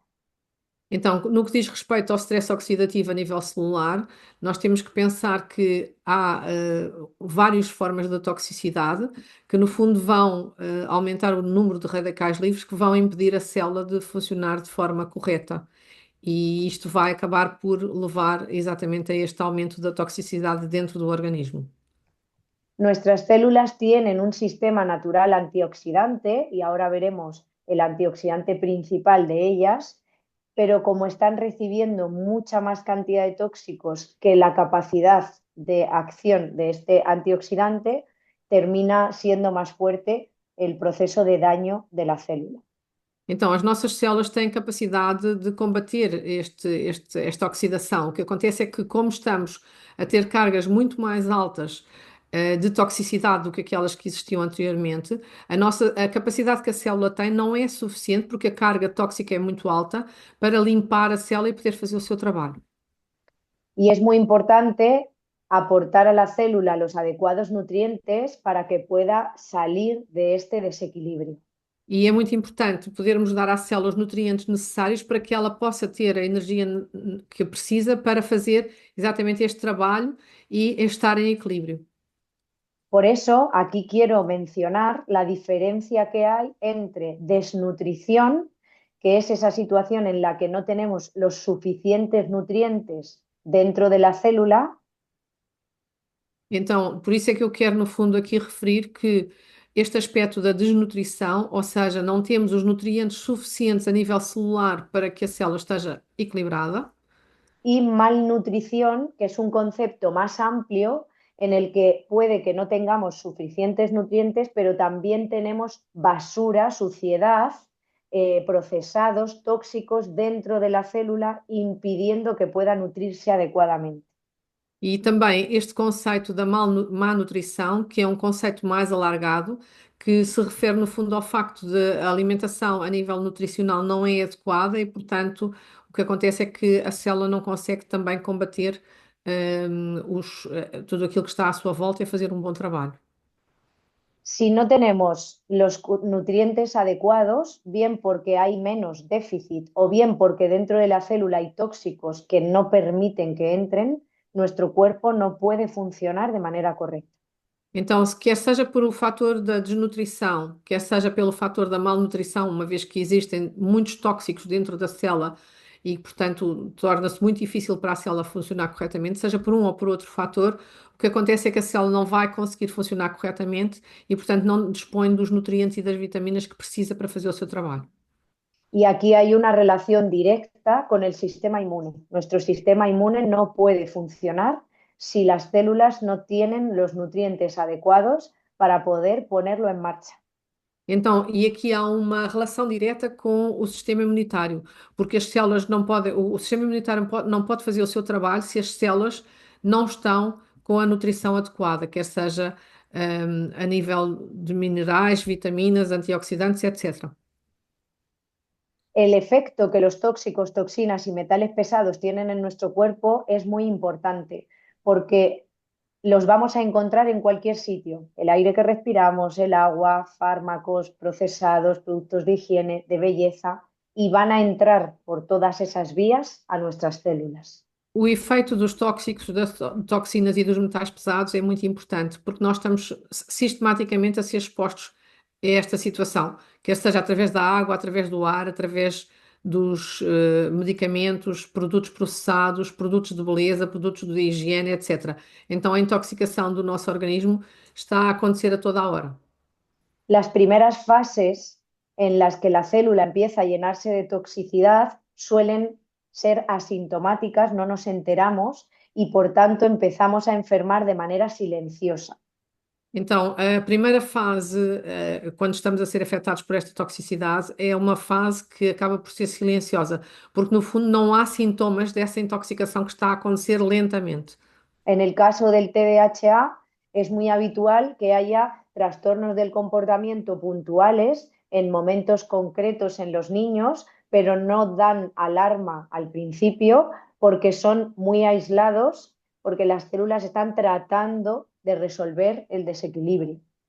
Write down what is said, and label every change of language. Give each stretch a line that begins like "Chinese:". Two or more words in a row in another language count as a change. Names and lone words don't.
Portuguese: Então, no que diz respeito ao stress oxidativo a nível celular, nós temos que pensar que há várias formas de toxicidade que, no fundo, vão aumentar o número de radicais livres que vão impedir a célula de funcionar de forma correta. E isto vai acabar por levar exatamente a este aumento da toxicidade dentro do organismo.
Spanish: Nuestras células tienen un sistema natural antioxidante y ahora veremos el antioxidante principal de ellas, pero como están recibiendo mucha más cantidad de tóxicos que la capacidad de acción de este antioxidante, termina siendo más fuerte el proceso de daño de la célula.
Portuguese: Então, as nossas células têm capacidade de combater esta oxidação. O que acontece é que, como estamos a ter cargas muito mais altas de toxicidade do que aquelas que existiam anteriormente, a capacidade que a célula tem não é suficiente porque a carga tóxica é muito alta para limpar a célula e poder fazer o seu trabalho.
Spanish: Y es muy importante aportar a la célula los adecuados nutrientes para que pueda salir de este desequilibrio.
Portuguese: E é muito importante podermos dar à célula os nutrientes necessários para que ela possa ter a energia que precisa para fazer exatamente este trabalho e estar em equilíbrio.
Spanish: Por eso, aquí quiero mencionar la diferencia que hay entre desnutrición, que es esa situación en la que no tenemos los suficientes nutrientes dentro de la célula.
Portuguese: Então, por isso é que eu quero, no fundo, aqui referir que este aspecto da desnutrição, ou seja, não temos os nutrientes suficientes a nível celular para que a célula esteja equilibrada.
Spanish: Y malnutrición, que es un concepto más amplio en el que puede que no tengamos suficientes nutrientes, pero también tenemos basura, suciedad, procesados, tóxicos dentro de la célula, impidiendo que pueda nutrirse adecuadamente.
Portuguese: E também este conceito da má nutrição, que é um conceito mais alargado, que se refere, no fundo, ao facto de a alimentação a nível nutricional não é adequada e, portanto, o que acontece é que a célula não consegue também combater tudo aquilo que está à sua volta e fazer um bom trabalho.
Spanish: Si no tenemos los nutrientes adecuados, bien porque hay menos déficit o bien porque dentro de la célula hay tóxicos que no permiten que entren, nuestro cuerpo no puede funcionar de manera correcta.
Portuguese: Então, quer seja por o fator da desnutrição, quer seja pelo fator da malnutrição, uma vez que existem muitos tóxicos dentro da célula e, portanto, torna-se muito difícil para a célula funcionar corretamente, seja por um ou por outro fator, o que acontece é que a célula não vai conseguir funcionar corretamente e, portanto, não dispõe dos nutrientes e das vitaminas que precisa para fazer o seu trabalho.
Spanish: Y aquí hay una relación directa con el sistema inmune. Nuestro sistema inmune no puede funcionar si las células no tienen los nutrientes adecuados para poder ponerlo en marcha.
Portuguese: Então, e aqui há uma relação direta com o sistema imunitário, porque as células não podem, o sistema imunitário não pode fazer o seu trabalho se as células não estão com a nutrição adequada, quer seja, a nível de minerais, vitaminas, antioxidantes, etc.
Spanish: El efecto que los tóxicos, toxinas y metales pesados tienen en nuestro cuerpo es muy importante porque los vamos a encontrar en cualquier sitio. El aire que respiramos, el agua, fármacos, procesados, productos de higiene, de belleza, y van a entrar por todas esas vías a nuestras células.
Portuguese: O efeito dos tóxicos, das toxinas e dos metais pesados é muito importante, porque nós estamos sistematicamente a ser expostos a esta situação, quer seja através da água, através do ar, através dos medicamentos, produtos processados, produtos de beleza, produtos de higiene, etc. Então a intoxicação do nosso organismo está a acontecer a toda a hora.
Spanish: Las primeras fases en las que la célula empieza a llenarse de toxicidad suelen ser asintomáticas, no nos enteramos y por tanto empezamos a enfermar de manera silenciosa.
Portuguese: Então, a primeira fase, quando estamos a ser afetados por esta toxicidade, é uma fase que acaba por ser silenciosa, porque no fundo não há sintomas dessa intoxicação que está a acontecer lentamente.
Spanish: En el caso del TDAH es muy habitual que haya trastornos del comportamiento puntuales en momentos concretos en los niños, pero no dan alarma al principio porque son muy aislados, porque las células están tratando de resolver el desequilibrio.